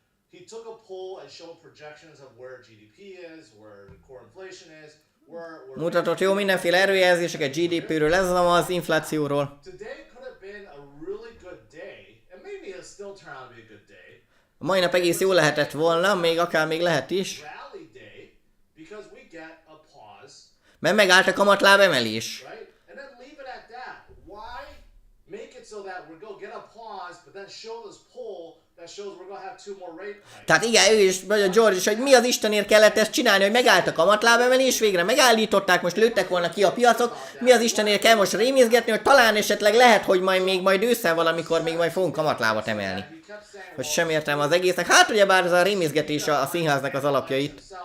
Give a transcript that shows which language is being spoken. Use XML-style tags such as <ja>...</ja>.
<en>he took a poll and showed projections of where GDP is, where the core inflation is,</en> <hu>mutatott jó mindenféle előjelzéseket GDP-ről, ez az inflációról.</hu> <en>Today could have been a really good day, and maybe it'll still turn out to be a good day.</en> <hu>A mai nap egész jó lehetett volna, még lehet is.</hu> <en>Rally day, because we get a pause.</en> <hu>Mert megállt a kamatláb emelés.</hu> <en>Right? And then leave it at that. Why make it so that we're going to get a pause, but then show this poll that shows we're going to have 2 more rate hikes?</en> <hu>Tehát igen, ő is, vagy a George is, hogy mi az Istenért kellett ezt csinálni, hogy megállt a kamatlábemelés, végre megállították, most lőttek volna ki a piacok, mi az Istenért kell most rémizgetni, hogy talán esetleg lehet, hogy majd ősszel valamikor még majd fogunk kamatlábat emelni. Hogy sem értem az egésznek. Hát ugyebár ez a rémizgetés a színháznak az alapjait.</hu>